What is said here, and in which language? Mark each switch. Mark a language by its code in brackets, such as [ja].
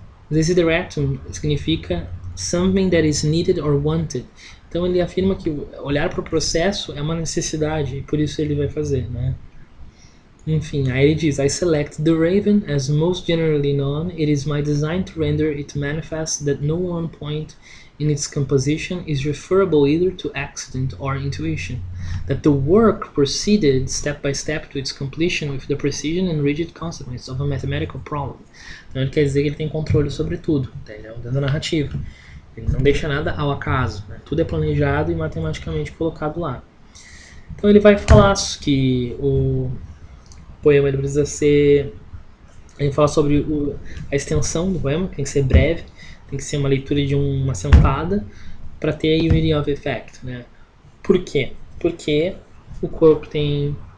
[en] Desideratum [pt] significa [en] something that is needed or wanted. [pt] Então ele afirma que olhar para o processo é uma necessidade e por isso ele vai fazer, né? Enfim, aí ele diz: [en] I select The Raven as most generally known. It is my design to render it manifest that no one point in its composition is referable either to accident or intuition, that the work proceeded step by step to its completion with the precision and rigid consequence of a mathematical problem. [pt] Então ele quer dizer que ele tem controle sobre tudo, entendeu? Dentro da narrativa. Ele não deixa nada ao acaso, né? Tudo é planejado e matematicamente colocado lá. Então ele vai falar que o poema ele precisa ser... A gente fala sobre a extensão do poema, tem que ser breve, tem que ser uma leitura de uma sentada para ter a unity of effect, né? Por quê? Porque o corpo tem